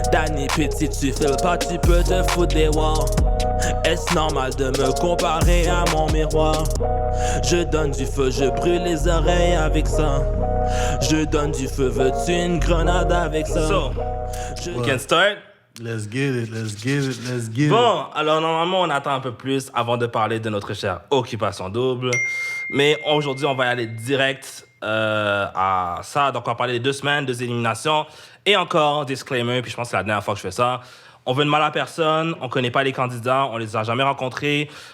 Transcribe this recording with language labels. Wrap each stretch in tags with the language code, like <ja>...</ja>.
<fr>Danny Pitt, si tu files pas, tu peux te foutre des walls. Est-ce normal de me comparer à mon miroir? Je donne du feu, je brûle les oreilles avec ça. Je donne du feu, veux-tu une grenade avec ça?</fr> <en>So, we can start? Let's get it, let's get it, let's get it.</en> <fr>Bon, alors normalement, on attend un peu plus avant de parler de notre chère Occupation Double. Mais aujourd'hui, on va y aller direct à ça. Donc, on va parler des 2 semaines, 2 éliminations. Et encore, disclaimer, puis je pense que c'est la dernière fois que je fais ça. On veut de mal à personne, on connaît pas les candidats, on les a jamais rencontrés.</fr>